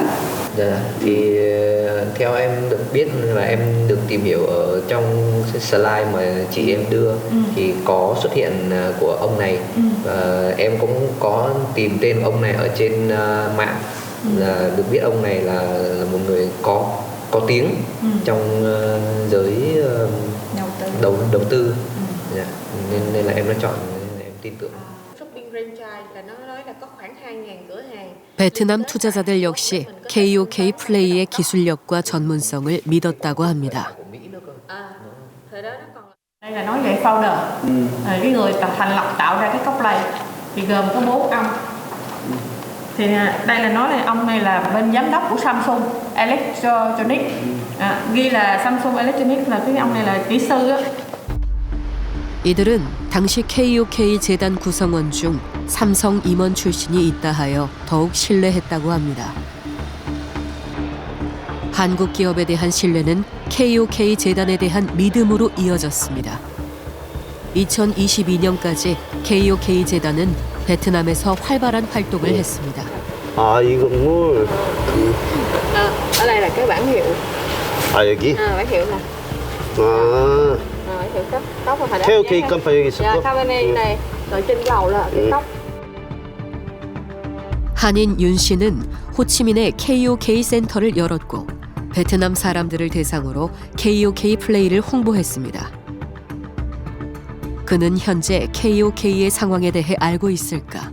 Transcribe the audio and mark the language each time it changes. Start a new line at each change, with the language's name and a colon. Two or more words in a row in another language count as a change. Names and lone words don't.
Vietnamese: Dạ, thì theo em được biết và em được tìm hiểu ở trong slide mà chị em đưa thì có xuất hiện của ông này và em cũng có tìm tên ông này ở trên mạng, là được biết ông này là một người có tiếng trong giới đầu tư. Dạ, nên là em đã chọn, em tin tưởng.
English: shopping franchise
Vietnamese: là nó nói là có khoảng 2.000 cửa hàng.
Korean: 베트남 투자자들 역시 KOK 플레이의 기술력과 전문성을 믿었다고 합니다.
Vietnamese: Đây là nói về founder, cái người thành lập tạo ra cái Coplay thì gồm có 4 ông. Thì đây là nói là ông này là bên giám đốc của Samsung Electronics, ghi là Samsung Electronics là cái ông này là kỹ sư á.
Korean: 이들은 당시 KOK 재단 구성원 중 삼성 임원 출신이 있다 하여 더욱 신뢰했다고 합니다. 한국 기업에 대한 신뢰는 KOK 재단에 대한 믿음으로 이어졌습니다. 2022년까지 KOK 재단은 베트남에서 활발한 활동을 했습니다. 아, 이 건물.
Vietnamese: Ở đây là cái bản hiệu.
Korean: 아, 여기?
Vietnamese: bản hiệu nè.
Korean: 아.
Vietnamese: bản hiệu cốc hồi
Korean: KOK 깜빡 여기 있었고.
Vietnamese: Dạ, 카메라 này, rồi trên lầu là cái cốc.
Korean: 한인 윤 씨는 호치민에 KOK 센터를 열었고 베트남 사람들을 대상으로 KOK 플레이를 홍보했습니다. 그는 현재 KOK의 상황에 대해 알고 있을까?